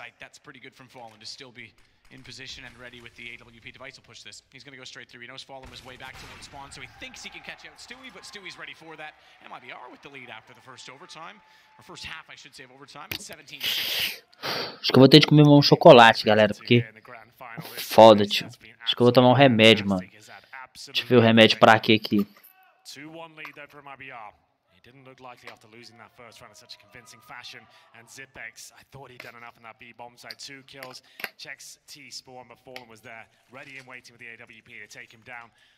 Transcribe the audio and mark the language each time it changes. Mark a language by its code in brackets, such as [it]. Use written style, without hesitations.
[en] That's pretty good from Fallen to still be in position and ready with the AWP device. Will push this. He's going to go straight through. He knows Fallen was way back towards spawn, so he thinks he can catch out Stewie, but Stewie's ready for that. MIBR with the lead after the first overtime. Or first half, I should say, of overtime. It's 17-6. [pt] Acho que eu vou ter de comer um chocolate, galera, porque Foda, tio. Acho que eu vou tomar um remédio, mano. Deixa eu ver o remédio pra quê aqui. [en] 2-1 lead there for MIBR. He didn't look likely after losing that first round in such a convincing fashion. And Zipex, I thought he'd done enough in that B bomb side. 2 kills. Checks T spawn, but Fallen was there, ready and waiting with the AWP to take him down.